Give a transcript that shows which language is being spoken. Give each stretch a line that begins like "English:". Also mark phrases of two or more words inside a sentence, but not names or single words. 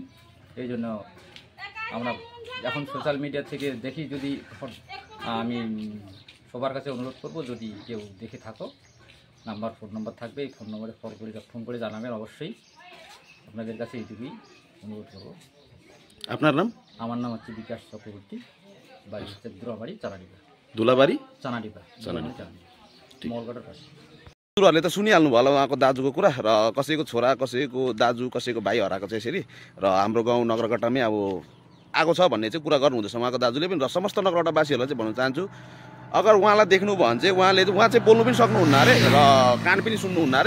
Bangla: এই জন্য আমরা এখন সোশ্যাল মিডিয়া থেকে দেখি, যদি আমি সবার কাছে অনুরোধ করব, যদি কেউ দেখে থাকো, ফোন নম্বর থাকবে, এই ফোন নম্বরে ফোন করে জানাবেন অবশ্যই। আপনাদের কাছে এইটুকুই অনুরোধ করবো। আপনার নাম? আমার নাম হচ্ছে বিকাশ চক্রবর্তী, বাড়ি হচ্ছে
Nepali: धुलाबारी चानाडिपा मलगढा पास। हजुरहरूले त सुनिहाल्नु भयो उहाँको दाजुको कुरा र कसैको छोरा, कसैको दाजु, कसैको भाइ हराएको छ यसरी, र हाम्रो गाउँ नगरकट्टामै अब आएको छ भन्ने चाहिँ कुरा गर्नुहुँदैछ उहाँको दाजुले पनि। र समस्त नगरकट्टावासीहरूलाई चाहिँ भन्न चाहन्छु, अगर उहाँलाई देख्नु भयो भने चाहिँ उहाँ चाहिँ बोल्नु पनि सक्नुहुन्न अरे र कान पनि सुन्नुहुन्न अरे।